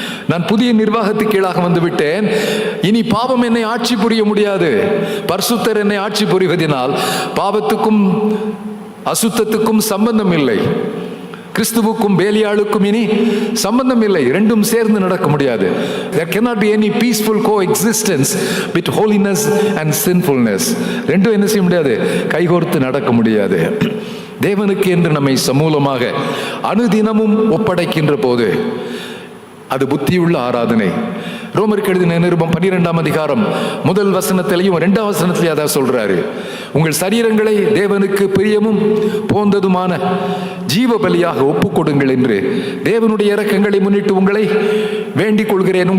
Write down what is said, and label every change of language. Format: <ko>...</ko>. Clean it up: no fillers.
<ta>நான் புதிய நிர்வாகத்துக்கு கீழாக வந்து விட்டேன். இனி பாவம் என்னை ஆட்சி புரிய முடியாது. பரிசுத்தர் என்னை ஆட்சி புரிவதனால் பாவத்துக்கும் அசுத்தத்துக்கும் சம்பந்தம் இல்லை. கிறிஸ்துவுக்கும் பேலியாளுக்கும் இனி சம்பந்தம் இல்லை. ரெண்டும் சேர்ந்து நடக்க முடியாது.</ta> <en>There cannot be any peaceful coexistence with holiness and sinfulness.</en> <ta>ரெண்டும் என்ன செய்ய முடியாது, கைகோர்த்து நடக்க முடியாது. தேவனுக்கு என்று நம்மை சமூலமாக அனுதினமும் ஒப்படைக்கின்ற போது அது புத்தியுள்ள ஆராதனை. ரோமருக்கு எழுதின நிருபம் 12ஆம் அதிகாரம் 1 வசனத்திலையும் 2ஆம் வசனத்திலையும் அதான் சொல்றாரு, உங்கள் சரீரங்களை தேவனுக்கு பிரியமும் போந்ததுமான ஜீவ பலியாக ஒப்புக்கொடுங்கள் என்று தேவனுடைய இரக்கங்களை முன்னிட்டு உங்களை வேண்டிக் கொள்கிறேன்.</ta>